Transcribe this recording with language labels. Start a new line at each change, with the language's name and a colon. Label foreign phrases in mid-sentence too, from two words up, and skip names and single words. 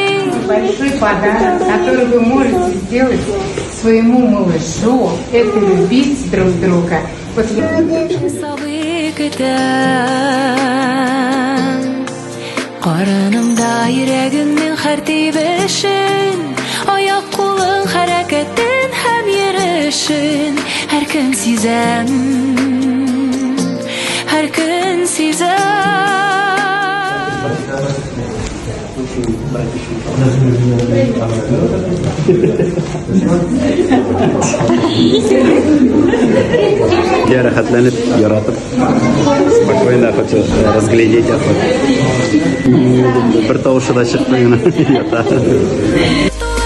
Russian: Большой подарок, который вы можете сделать своему малышу, это любить друг друга. Вот
Tatar: Сабый көтәм, карынымда йөрәгемнең һәр тибешен, аяк кулың хәрәкәтен һәм йөрешен, һәр көн сизәм, һәр көн сизәм. Я рахатланып, яратып,
Russian: спокойно хочу разглядеть.
Bashkir: Бір тауышы да шықпай ята.